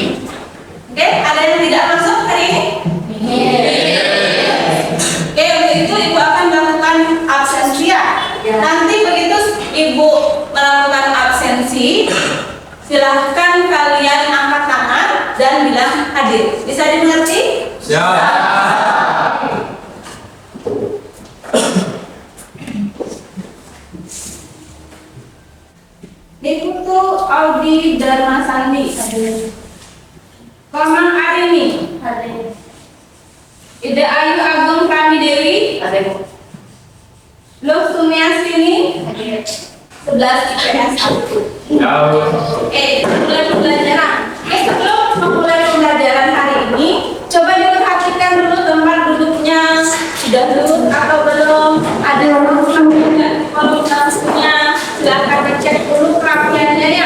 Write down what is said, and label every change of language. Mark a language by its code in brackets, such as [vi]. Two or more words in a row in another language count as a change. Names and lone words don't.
[id] Oke, ada yang tidak masuk hari ini? Oke, untuk itu Ibu akan melakukan absensi ya. Nanti begitu Ibu melakukan absensi, silahkan kalian angkat tangan dan bilang hadir. Bisa dimengerti? Siap. Diputu Audi Dharma Sandi hadir. Komang Arini hadir. Ida Ayu Agung Pramidewi hadir. Luk Sumiasini hadir. 11 IPS 1. Mulai pembelajaran. Sebelum memulai pembelajaran hari ini, coba diperhatikan dulu tempat duduknya sudah duduk atau belum, ada kalau punya silahkan dicek dulu kerapiannya ya.